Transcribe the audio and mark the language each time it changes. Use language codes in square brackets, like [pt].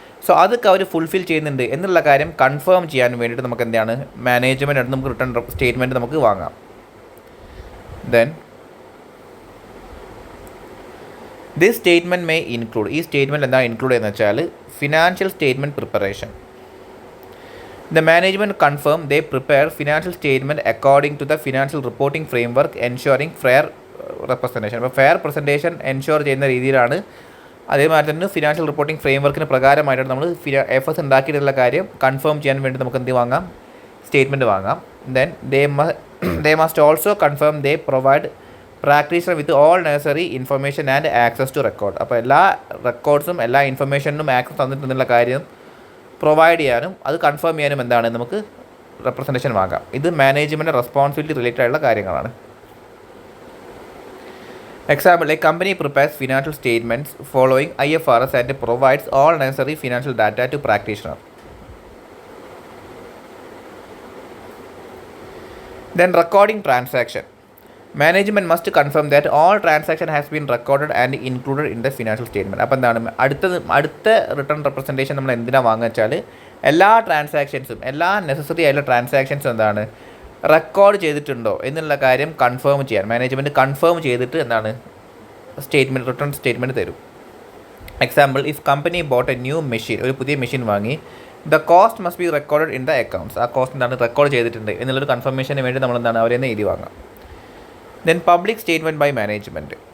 [ml] So അതൊക്കെ അവർ fulfil ചെയ്യുന്നുണ്ട് എന്നുള്ള കാര്യം കൺഫേം ചെയ്യാൻ വേണ്ടിയിട്ട് നമുക്ക് എന്താണ്, മാനേജ്മെൻറ്റ് അടുത്ത് നമുക്ക് റിട്ടേൺ സ്റ്റേറ്റ്മെൻറ്റ് നമുക്ക് വാങ്ങാം. Then this statement may include, ഈ സ്റ്റേറ്റ്മെൻറ്റ് എന്താ ഇൻക്ലൂഡ് എന്ന് വെച്ചാൽ financial statement preparation. [en] The management confirm they prepare financial statement according to the financial reporting framework ensuring fair representation. [ml] അപ്പോൾ ഫെയർ പ്രസൻറ്റേഷൻ എൻഷുർ ചെയ്യുന്ന രീതിയിലാണ്. അതേമാതിരി തന്നെ ഫിനാൻഷ്യൽ റിപ്പോർട്ടിംഗ് ഫ്രെയിംവർക്കിന് പ്രകാരമായിട്ടാണ് നമ്മൾ എഫേർട്സ് ഉണ്ടാക്കിയിട്ടുള്ള കാര്യം കൺഫേം ചെയ്യാൻ വേണ്ടി നമുക്ക് എന്ത് വാങ്ങാം, സ്റ്റേറ്റ്മെൻറ്റ് വാങ്ങാം. [en] Then they must also confirm they provide practitioner with all necessary information and access to record. [ml] അപ്പോൾ എല്ലാ റെക്കോർഡ്സും എല്ലാ ഇൻഫർമേഷനും ആക്സസ് തന്നിട്ടുള്ള കാര്യം പ്രൊവൈഡ് ചെയ്യാനും അത് കൺഫേം ചെയ്യാനും എന്താണ്, നമുക്ക് റെപ്രസെൻറ്റേഷൻ വാങ്ങാം. ഇത് മാനേജ്മെൻറ്റ് റെസ്പോൺസിബിലിറ്റി റിലേറ്റഡ് ആയിട്ടുള്ള കാര്യങ്ങളാണ്. [en] Example, a company prepares financial statements following IFRS and provides all necessary financial data to practitioner. Then recording transaction. Management must confirm that all transaction has been recorded and included in the financial statement. [ml] അപ്പോൾ എന്താണ്, അടുത്ത return representation നമ്മൾ എന്തിനാണ് വാങ്ങുക വെച്ചാൽ എല്ലാ ട്രാൻസാക്ഷൻസും എല്ലാ necessary ആയിട്ടുള്ള ട്രാൻസാക്ഷൻസും എന്താണ് റെക്കോർഡ് ചെയ്തിട്ടുണ്ടോ എന്നുള്ള കാര്യം കൺഫേം ചെയ്യാൻ മാനേജ്മെൻറ്റ് കൺഫേം ചെയ്തിട്ട് എന്താണ് റിട്ടേൺ സ്റ്റേറ്റ്മെൻറ്റ് തരും. [en] Example, if company bought a new machine, ഒരു പുതിയ machine വാങ്ങി, the cost must be recorded in the accounts. [ml] ആ കോസ്റ്റ് എന്താണ് റെക്കോർഡ് ചെയ്തിട്ടുണ്ട് എന്നുള്ളൊരു കൺഫർമേഷന് വേണ്ടി നമ്മൾ എന്താണ് അവരെ എഴുതി വാങ്ങാം. [en] Then public statement by management.